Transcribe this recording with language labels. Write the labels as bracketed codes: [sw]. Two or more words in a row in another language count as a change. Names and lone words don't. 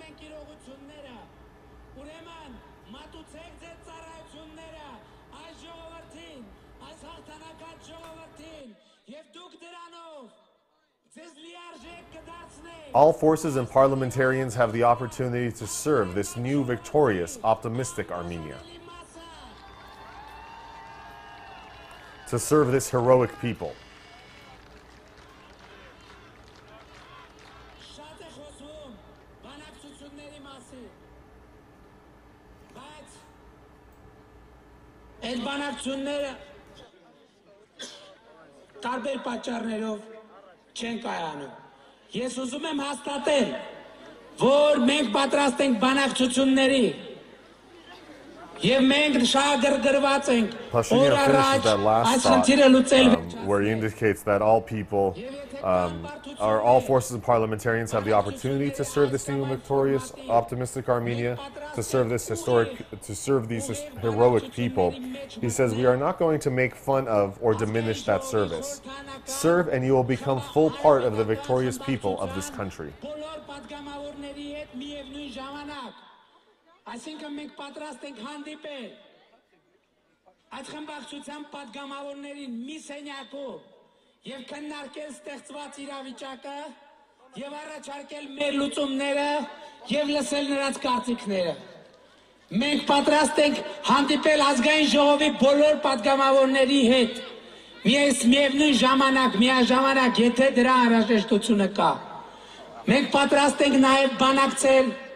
[en] All forces and parliamentarians have the opportunity to serve this new, victorious, optimistic Armenia. To serve this heroic people. [hy] Տարբեր պատճառներով չեն կայանում։ Ես ուզում եմ հաստատել, որ մենք պատրաստ ենք բանակցությունների եւ մենք շահագրգռված ենք օր առաջ այս խնդիրը լուծել [en] where he indicates that all people all forces and parliamentarians have the opportunity to serve this new victorious optimistic Armenia, to serve these heroic people. He says we are not going to make fun of or diminish that service. Serve and you will become full part of the victorious people of this country. [hy] Այսինքն մենք պատրաստ ենք հանդիպել այդ խմբակցության պատգամավորներին մի սենյակում եւ քննարկել ստեղծված իրավիճակը եւ առաջարկել մեր լուծումները եւ լսել նրանց կարծիքները։ Մենք պատրաստ ենք հանդիպել ազգային ժողովի բոլոր պատգամավորների հետ միևնույն ժամանակ, միաժամանակ, եթե դրա անհրաժեշտությունը կա։ Մենք պատրաստ ենք նաեւ բանակցել